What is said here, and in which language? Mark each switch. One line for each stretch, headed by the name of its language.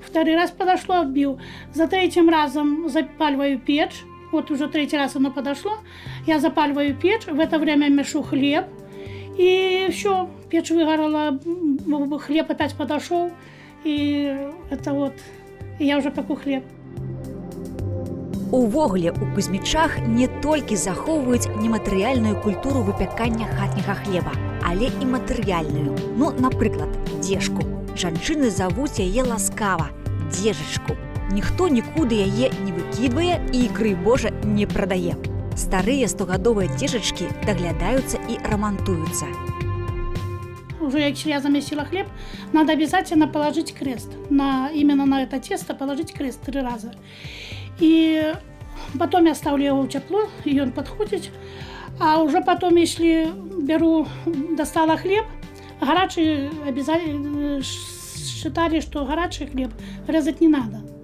Russian: Второй раз подошло, отбил. За третьим разом запаливаю печь. Вот уже третий раз оно подошло. Я запаливаю печь, в это время мешу хлеб. И все, печь выгорела, хлеб опять подошел. И это вот, и я уже пеку хлеб.
Belarusian: Увогуле, у Кузьмічах не толькі захоўваюць нематэрыяльную культуру выпякання хатняга хлеба, але і матэрыяльную. Напрыклад, дзежку. Жанчыны завуць яе ласкава – дзежачку. Ніхто нікуды яе не выкідвае і, крый Божа, не прадае. Старыя 100-гадовыя дзежачкі даглядаюцца і рамантуюцца.
Russian: Уже если я замесила хлеб, надо обязательно положить крест. Именно на это тесто положить крест 3 раза. И потом я ставлю его в тепло, и он подходит. А уже потом, если достала хлеб, горячий обязательно считали, что горячий хлеб резать не надо.